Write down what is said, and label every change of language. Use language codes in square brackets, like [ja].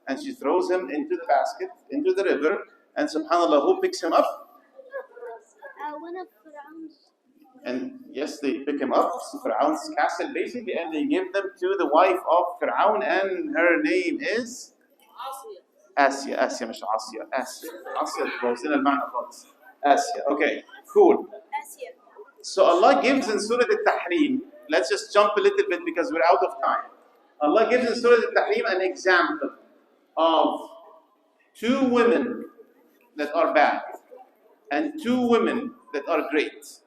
[en] And she throws him into the basket, into the river, and subhanAllah, who picks him up? One of Pharaoh's. And yes, they pick him up, Pharaoh's castle basically, and they give them to the wife of Pharaoh, and her name is? Asya. [ar] Asya, مش عاصية. Asya بوزنا المعنى خالص. [en] Asya. Okay, cool. So Allah gives in Surah Al-Tahrim, let's just jump a little bit because we're out of time. Allah gives in Surah Al-Tahrim an example of 2 women that are bad and 2 women that are great.